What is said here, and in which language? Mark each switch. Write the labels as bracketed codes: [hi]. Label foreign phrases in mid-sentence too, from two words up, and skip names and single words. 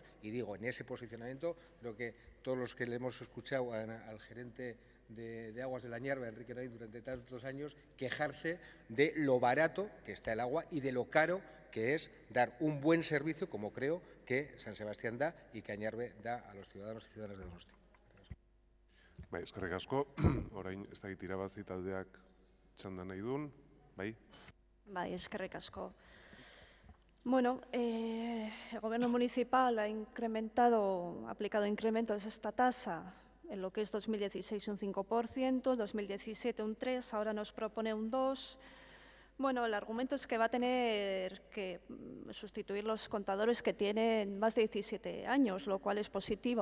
[es] Y digo, en ese posicionamiento, creo que todos los que le hemos escuchado al gerente de Aguas de Añarbe, Enrique Nay, durante tantos años, quejarse de lo barato que está el agua y de lo caro que es dar un buen servicio, como creo que San Sebastián da y que Añarbe da a los ciudadanos y ciudadanas de Donosti. [eu] Bai, eskerrik asko. Orain ez dakit irabazi taldeak txanda nahi duen, bai? Bai, eskerrik asko. [es] Bueno, el Gobierno municipal ha aplicado incrementos de esta tasa en lo que es 2016 un 5%, 2017 un 3%, ahora nos propone un 2%. Bueno, el argumento es que va a tener que sustituir los contadores que tienen más de 17 años, lo cual es positivo.